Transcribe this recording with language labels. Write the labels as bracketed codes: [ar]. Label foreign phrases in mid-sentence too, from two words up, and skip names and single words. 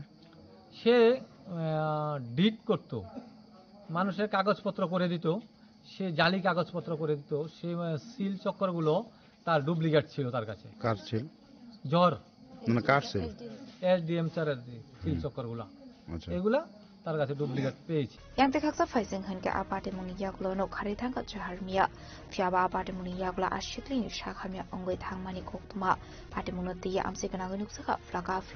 [bn] সে ডিড করত, মানুষের কাগজপত্র করে দিত, সে জালি কাগজপত্র করে দিত। সে সিল চক্করগুলো তার ডুপ্লিকেট ছিল তার কাছে। কার ছিল? জহর মানে কার ছিল? এসডিএম স্যারের সিল চক্করগুলো, এগুলা তার কাছে ডুপ্লিকেট পেয়েছে। [trp] Yang tekaksa faising hanke apate muni yaklo no khari thanga jaharmia fiaba apate muni yakla ashitli ni shakhamia ongoi thangmani koktuma pate munoti ya amse kana gunuksa flaka fla.